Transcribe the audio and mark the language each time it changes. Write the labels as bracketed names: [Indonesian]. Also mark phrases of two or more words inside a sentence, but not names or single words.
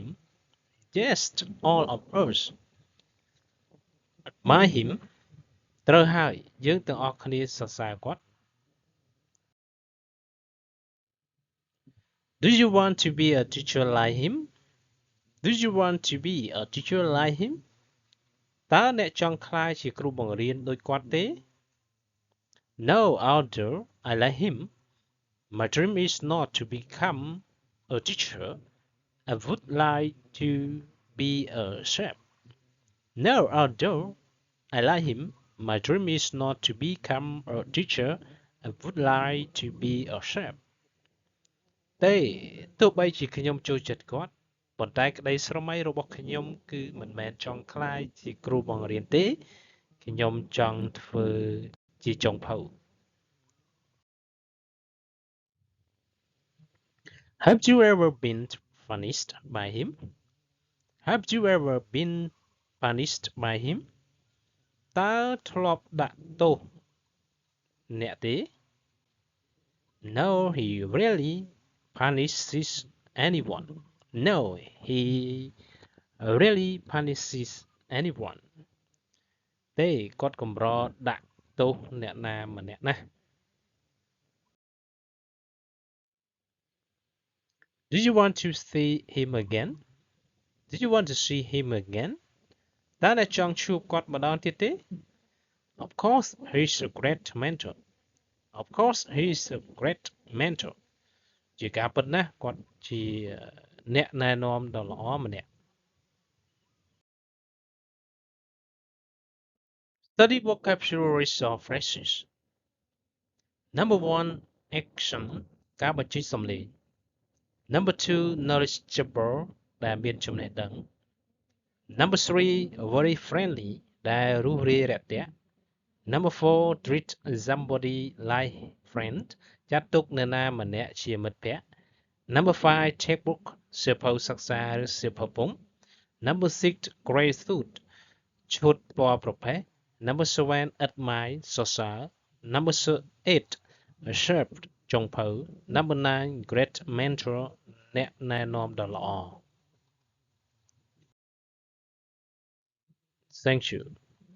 [English] Yes, all of us admire him. [Khmer] ត្រូវហើយយើងទាំងអស់គ្នាសរសើរគាត់ [English] Do you want to be a teacher like him? Do you want to be a teacher like him? [Khmer] តើអ្នកចង់ក្លាយជាគ្រូបង្រៀនដូចគាត់ទេ [English] No, although I like him, my dream is not to become a teacher. I would like to be a chef. No, although I like him, my dream is not to become a teacher. I would like to be a chef. [Khmer] ទេទោះបីជាខ្ញុំចូលចិត្តគាត់ប៉ុន្តែក្តីស្រមៃរបស់ខ្ញុំគឺមិនមែនចង់ក្លាយជាគ្រូបង្រៀនទេខ្ញុំចង់ធ្វើជាចុងភៅ [English] Have you ever been punished by him? Have you ever been punished by him? [Khmer] តើធ្លាប់ដាក់ទោសអ្នកទេ? [English] No, he really punishes anyone. No, he really punishes anyone. [Khmer] ទេគាត់កម្រដាក់ទោសអ្នកណាម្នាក់ណា. [English] Do you want to see him again? Do you want to see him again? [Khmer] តើអ្នកចង់ជួបគាត់ម្ដងទៀតទេ? [English] Of course, he's a great mentor. Of course, he's a great mentor. [Khmer] ជាការពិតណាស់គាត់ជាអ្នកណែនាំដ៏ល្អម្នាក់. [English] Study vocabularies or phrases. Number 1. Action [Khmer] ការបញ្ចេញសំឡេង. [English] Number 2. Knowledgeable [Khmer] ដែលមានចំណេះដឹង. [English] Number 3. Very friendly [Khmer] ដែលរួសរាយរាក់ទាក់. [English] Number 4. Treat somebody like friend [Khmer] ចាត់ទុកនរណាម្នាក់ជាមិត្តភក្តិ. [English] Number 5. Textbook [Khmer] សៀវភៅសិក្សាឬសៀវភៅពុម្ព. [English] Number 6. Grey suit [Khmer] ឈុតពណ៌ប្រផេះ. [English] Number 7. Admire សរសើរ. Number 8. Sharp ចុងភៅ. Number 9. Great mentor [Khmer] អ្នកណែនាំដ៏ល្អ. [English] Thank you.